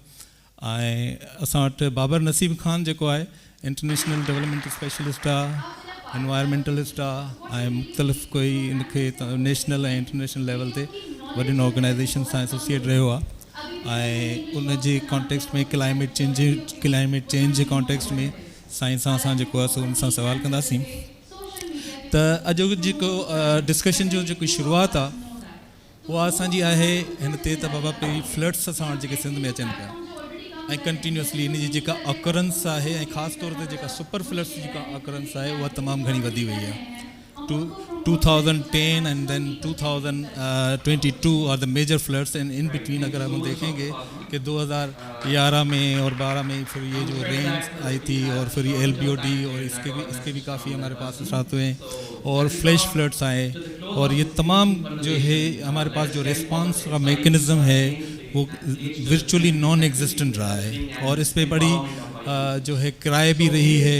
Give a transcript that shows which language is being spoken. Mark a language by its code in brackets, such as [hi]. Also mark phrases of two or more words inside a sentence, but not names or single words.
[sd] ऐं असां वटि बाबर नसीब ख़ान जेको आहे [en] international development specialist [sd] आहे, एनवायरमेंटलिस्ट आहे ऐं मुख़्तलिफ़ कोई इनखे नेशनल ऐं [en] international level [sd] ते वॾियुनि ऑर्गेनाइज़ेशन सां एसोसिएट रहियो आहे ऐं उन जे कॉन्टेक्स्ट में [en] climate change [sd] जे कॉन्टेक्स्ट में साईं सां असां जेको आहे सो उन सां सवाल कंदासीं। त अॼु जेको डिस्कशन जो जेको शुरूआति आहे उहा असांजी आहे हिन ते त बाबा पहिरीं फ्लड्स असां वटि जेके सिंध में अचनि पिया ऐं कंटिन्यूसली इन जी जेका ऑकरेंस आहे ऐं ख़ासि तौर ते जेका [en] super floods [sd] जी जेका ऑकरेंस आहे उहा तमामु घणी वधी वई आहे। [en] 2010 and then 2022 are the major floods and in between [ur] اگر ہم دیکھیں گے کہ 2011 میں اور 12 میں پھر یہ جو رینج آئی تھی اور پھر یہ LBOD اور اس کے بھی کافی ہمارے پاس اثرات ہوئے اور [en] flash floods [ur] آئے اور یہ تمام جو ہے ہمارے پاس جو ریسپانس کا میکنزم ہے وہ [en] virtually non existent [ur] رہا ہے اور اس پر بڑی جو ہے کرائے بھی رہی ہے.